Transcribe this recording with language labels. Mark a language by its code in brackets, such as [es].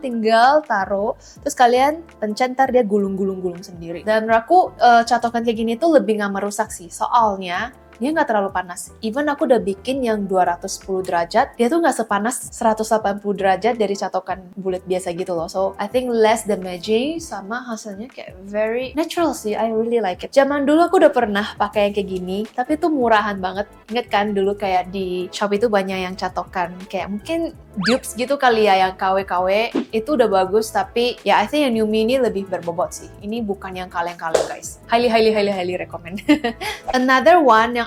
[id] Tinggal taruh, terus kalian pencet ntar dia gulung-gulung sendiri. Dan menurut aku catokan kayak gini tuh lebih nggak merusak sih. Soalnya dia nggak terlalu panas. Even aku udah bikin yang 210 derajat, dia tuh nggak sepanas 180 derajat dari catokan bulat biasa gitu loh. [en] So, I think less damaging [id] sama hasilnya kayak [en] very natural [id] sih. [en] I really like it. [id] Zaman dulu aku udah pernah pakai yang kayak gini, tapi itu murahan banget. Ingat kan dulu kayak di shop itu banyak yang catokan. Kayak mungkin dupes gitu kali ya, yang KW-KW. Itu udah bagus, tapi ya [en] I think [id] yang New Me ini lebih berbobot sih. Ini bukan yang kaleng-kaleng guys. [en] Highly recommend. [id] Another one yang